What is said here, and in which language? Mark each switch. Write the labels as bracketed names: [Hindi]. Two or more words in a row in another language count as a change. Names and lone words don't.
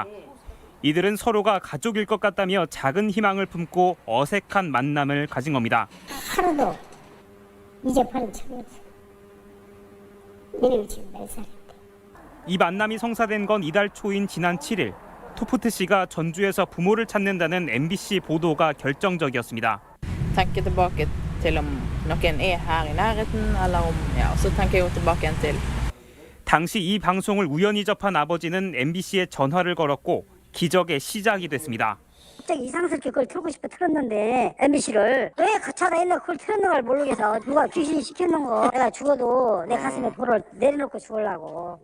[Korean] 이들은 서로가 가족일 것 같다며 작은 희망을 품고 어색한 만남을 가진 겁니다. 하루도 이제 바로 차렸어. 얘는 지금 몇 살? 이 만남이 성사된 건 이달 초인 지난 7일. 토프트 씨가 전주에서 부모를 찾는다는 MBC 보도가 결정적이었습니다. [Norwegian] Tenker tilbake til om noen er her i nærheten, eller om så tenker jeg tilbake igjen til. [Korean] 당시 이 방송을 우연히 접한 아버지는 MBC에 전화를 걸었고 기적의 시작이 됐습니다. 갑자기 이상스럽게 그걸 틀고 싶어 틀었는데 MBC를 왜 가차가 있나 그걸 틀었는 걸 모르겠어. 누가 귀신이 시켰는 거. 내가 죽어도 내 가슴에 돌을 내려놓고 죽으려고.